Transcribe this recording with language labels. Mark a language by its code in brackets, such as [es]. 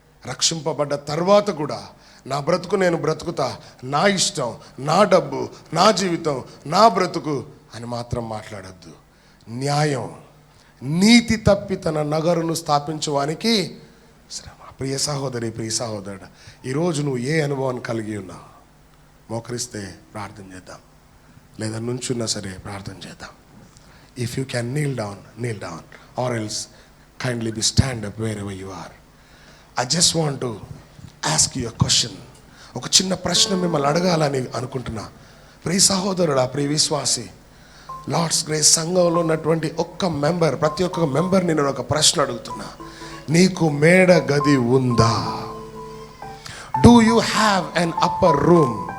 [te] రక్షింపబడ్డ తర్వాత కూడా నా బ్రతుకు నేను బ్రతుకుతా, నా ఇష్టం, నా డబ్బు, నా జీవితం, నా బ్రతుకు అని మాత్రం మాట్లాడద్దు. న్యాయం, నీతి తప్పి తన నగరును స్థాపించడానికి శ్రమ. ప్రియ సహోదరి, ప్రియ సహోదరుడు, ఈరోజు నువ్వు ఏ అనుభవాన్ని కలిగి ఉన్నావు? మోకరిస్తే ప్రార్థన చేద్దాం, లేదా నుంచున్నా సరే ప్రార్థన చేద్దాం. [en] If you can kneel down or else kindly be stand up wherever you are. I just want to ask you a question. [te] ఒక చిన్న ప్రశ్న మిమ్మల్ని అడగాలని అనుకుంటున్నా. ప్రియ సహోదరుడా, ప్రియ విశ్వాసి, లార్డ్స్ గ్రేస్ సంఘంలో ఉన్నటువంటి ఒక్క మెంబర్, ప్రతి ఒక్క మెంబర్ నేను ఒక ప్రశ్న అడుగుతున్నా. నీకు మేడ గది ఉందా? [en] Do you have an upper room?